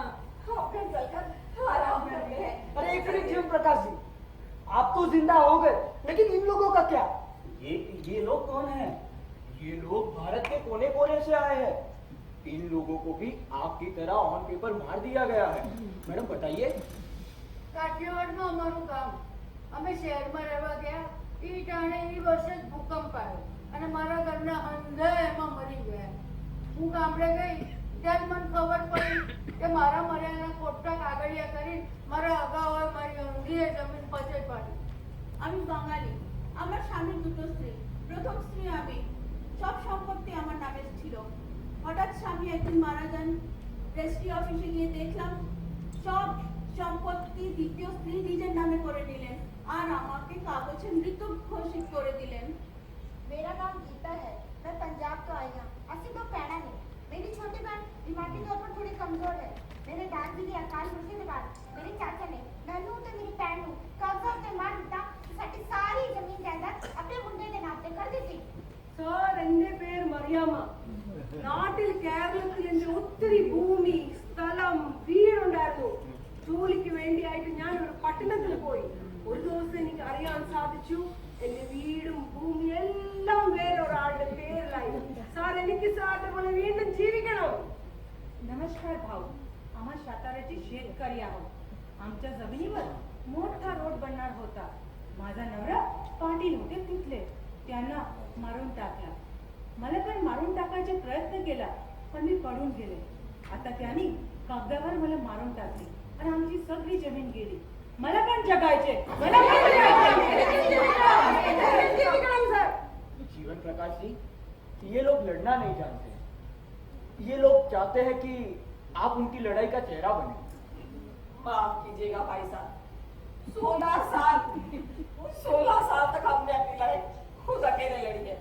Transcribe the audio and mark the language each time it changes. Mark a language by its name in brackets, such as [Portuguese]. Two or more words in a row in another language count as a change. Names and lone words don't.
[Hindi] हाँ, अब घर चलकर आराम करते हैं। अरे एक मिनट जीवन प्रकाश प्रकाश जी, आप तो जिंदा हो गए, लेकिन इन लोगों का क्या? ये लोग कौन हैं? ये लोग भारत के कोने कोने से आए हैं। इन लोगों को भी आपकी तरह [English] on paper [Hindi] मार दिया गया है। मैडम बताइए। [Gujarati] કાઠિયાવાડમાં અમારું ગામ અમે શહેરમાં રહેવા ગયા એ ટાણે એ વર્ષે જ ભૂકંપ આવ્યો અને મારા ઘરના અંધા એમાં મરી ગયા. હું ગામડે ગઈ ત્યારે મને ખબર પડી કે મારા મર્યાના ખોટા કાગળિયા કરી મારા અગાઉ મારી અંધીએ જમીન પચે પાડી. [Bangla] আমি বাঙালি, আমার স্বামীর দুটো স্ত্রী, প্রথম স্ত্রী আমি, সব সম্পত্তি আমার নামে ছিল। হঠাৎ স্বামী একদিন মারা যান, [English] registry office [Bangla] গিয়ে দেখলাম সব সম্পত্তি দ্বিতীয় স্ত্রী নিজের নামে করে নিলেন আর আমাকে কাগজে মৃত ঘোষিত করে দিলেন। [Hindi] मेरा नाम गीता है, मैं पंजाब तो आई हूँ। ऐसी तो कहना नहीं, मेरी छोटी बहन दिमागी तौर पर थोड़ी कमजोर है। मेरे दादाजी के अकाल होने के बाद मेरे चाचा ने [Punjabi] ਮੈਨੂੰ ਤੇ ਮੇਰੀ ਭੈਣ ਨੂੰ ਕਬਜ਼ਾ ਤੇ ਮਾਰ ਦਿੱਤਾ ਤੇ ਸਾਡੀ ਸਾਰੀ ਜ਼ਮੀਨ ਜਾਇਦਾਦ ਆਪਣੇ ਮੁੰਡੇ ਦੇ ਨਾਮ ਪੇ ਕਰ ਦੀ। [Malayalam] സാർ, എന്റെ പേര് മറിയാമ്മ. നാട്ടിൽ കേരളത്തിൽ എന്റെ ഒത്തിരി ഭൂമി, സ്ഥലം, വീടുണ്ടായിരുന്നു. ജോലിക്ക് വേണ്ടിയായിട്ട് ഞാൻ ഒരു പട്ടണത്തിൽ പോയി. ഒരു ദിവസം എനിക്ക് അറിയാൻ സാധിച്ചു എന്റെ വീടും ഭൂമി എല്ലാം വേറൊരാളുടെ പേരിലായി. സാർ, എനിക്ക് സാറിന്റെ പോലെ വീണ്ടും ജീവിക്കണം. [Marathi] नमस्कार भाऊ, आम्हा साताऱ्याचे शेतकरी आहोत. आमच्या जमिनीवर मोठा रोड बनणार होता. माझा नवरा पाटील होते तिथले, त्यांना मारून टाकला. मला पण मारून टाकायचा प्रयत्न केला, पण मी पडून गेले. आता त्यांनी कागदावर मला मारून टाकले आणि आमची सगळी जमीन गेली. मला पण जगायचे, मला पण [Malayalam] ജീവിക്കണം സാർ. [Hindi] जीवन प्रकाश जी, ये लोग लड़ना नहीं जानते। ये लोग चाहते हैं कि आप उनकी लड़ाई का चेहरा बने। माफ कीजिएगा भाई साहब, 16 साल तक हमने अपनी लड़ाई खुद अकेले लड़ी है।